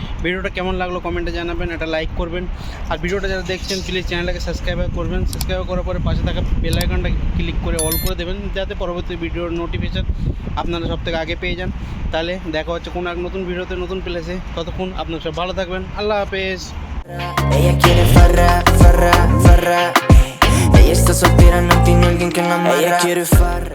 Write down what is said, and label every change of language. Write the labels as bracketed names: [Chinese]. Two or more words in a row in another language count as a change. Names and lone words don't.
[Bangla] ভিডিওটা কেমন লাগলো কমেন্টে জানাবেন, একটা লাইক করবেন। আর ভিডিওটা যারা দেখছেন প্লিজ চ্যানেলটাকে সাবস্ক্রাইব করবেন। সাবস্ক্রাইব করার পরে পাশে থাকা [English] bell icon [Bangla] ক্লিক করে অল করে দেবেন, যাতে পরবর্তী ভিডিওর নোটিফিকেশান আপনারা সব থেকে আগে পেয়ে যান। তাহলে দেখা হচ্ছে কোনো এক নতুন ভিডিওতে, নতুন প্লেসে। ততক্ষণ আপনারা সব ভালো থাকবেন, [Arabic] الله حافظ. [Spanish] Ella quiere farra, farra, farra. Ella está soltera, no tiene alguien que la amarra. Ella quiere farra.